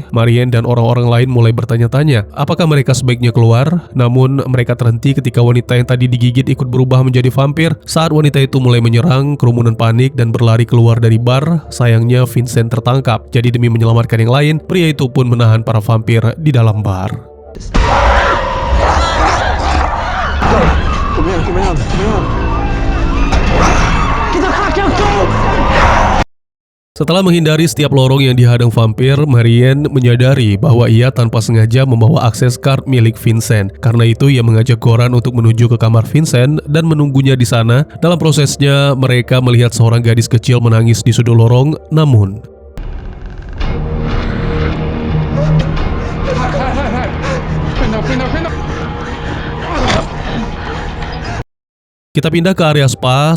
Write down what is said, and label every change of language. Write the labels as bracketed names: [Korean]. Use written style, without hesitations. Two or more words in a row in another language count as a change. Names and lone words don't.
[Indonesian] Marianne dan orang-orang lain mulai bertanya-tanya, apakah mereka sebaiknya keluar? Namun mereka terhenti ketika wanita yang tadi digigit ikut berubah menjadi vampir. Saat wanita itu mulai menyerang, kerumunan panik dan berlari keluar dari bar. Sayangnya Vincent tertangkap. Jadi demi menyelamatkan yang lain, pria itu pun menahan para vampir di dalam bar. [Swedish] Kom igen. [English] Get the fuck out, go! [Indonesian] Setelah menghindari setiap lorong yang dihadang vampir, Marianne menyadari bahwa ia tanpa sengaja membawa akses card milik Vincent. Karena itu ia mengajak Goran untuk menuju ke kamar Vincent dan menunggunya di sana. Dalam prosesnya, mereka melihat seorang gadis kecil menangis di sudut lorong, namun kita pindah ke area spa.